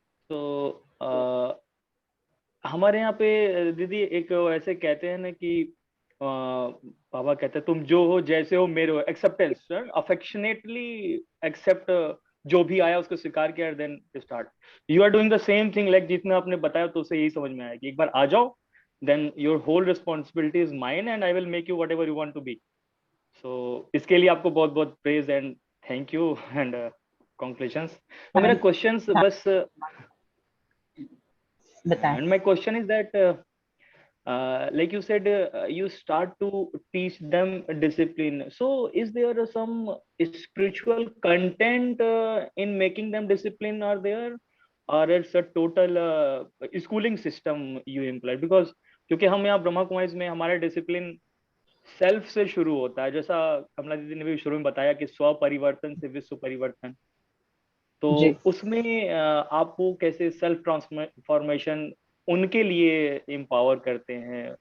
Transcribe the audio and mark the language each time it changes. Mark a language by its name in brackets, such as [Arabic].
[Hindi] तो हमारे यहाँ पे दीदी एक ऐसे कहते हैं ना कि बाबा कहते हैं तुम जो हो जैसे हो मेरे हो. Acceptance, affectionately accept. जो भी आया उसको स्वीकार किया, [English] Then start. You are doing the same thing. Like [Hindi] जितना आपने बताया तो उससे यही समझ में आया कि एक बार आ जाओ, [English] then your whole responsibility is mine and I will make you whatever you want to be. So [Hindi] इसके लिए आपको बहुत बहुत [English] praise and thank you and congratulations. [Hindi] तो मेरा questions बस बताएं. [English] And my question is that like you said you start to teach them discipline. So is there some spiritual content in making them discipline are there, or it's a total schooling system you employ? [Hindi] Because क्योंकि हम यहाँ ब्रह्मा कुमारी में हमारा discipline self से शुरू होता है, जैसा कमला दीदी ने भी शुरू में बताया कि स्व परिवर्तन से विश्व परिवर्तन. तो उसमें आप वो कैसे सेल्फ ट्रांसफॉर्मेशन उनके लिए एम्पावर करते हैं?